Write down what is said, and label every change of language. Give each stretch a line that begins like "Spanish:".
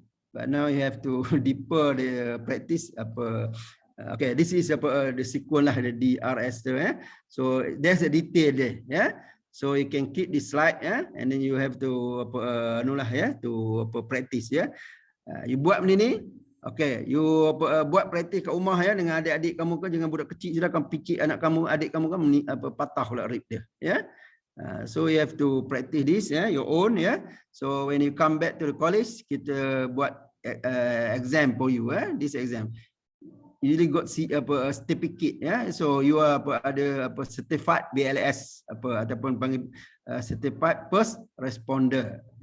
English: But now you have to deeper the practice. Okay, this is the sequence lah, the DRS. So there's a detail there. So you can keep this slide, and then you have to to practice.
Malay: You buat benda ni. Okay, you buat praktis kat rumah dengan adik-adik kamu kan, jangan budak kecil sudah kan picit anak kamu, adik kamu kan patah pula rib dia.
English: So you have to practice this your own. So when you come back to the college,
Malay: kita buat
English: exam for you. This exam usually got a certificate. So you are
Malay: ada
English: certified BLS
Malay: ataupun panggil
English: certified first responder.